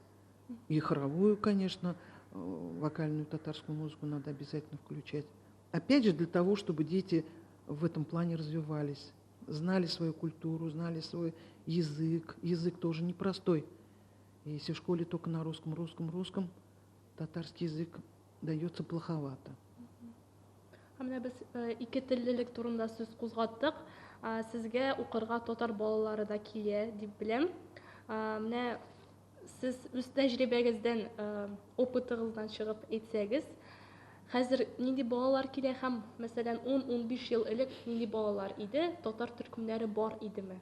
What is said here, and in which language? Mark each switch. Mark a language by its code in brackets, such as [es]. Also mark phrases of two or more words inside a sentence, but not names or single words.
[ru] И хоровую, конечно, вокальную татарскую музыку надо обязательно включать. Опять же, для того, чтобы дети в этом плане развивались, знали свою культуру, знали свой язык. Язык тоже непростой. Если в школе только на русском, татарский язык дается плоховато. [tt] Менә без ике теллелек турында сүз кузгаттык. Сезгә укырга татар балалары да килә дип беләм. Менә сез үз тәҗрибәгездән, опытыгыздан чыгып әйтсәгез, хәзер нинди балалар килә һәм, мәсәлән, 10-15 ел элек нинди балалар иде, татар төркемнәре бар идеме?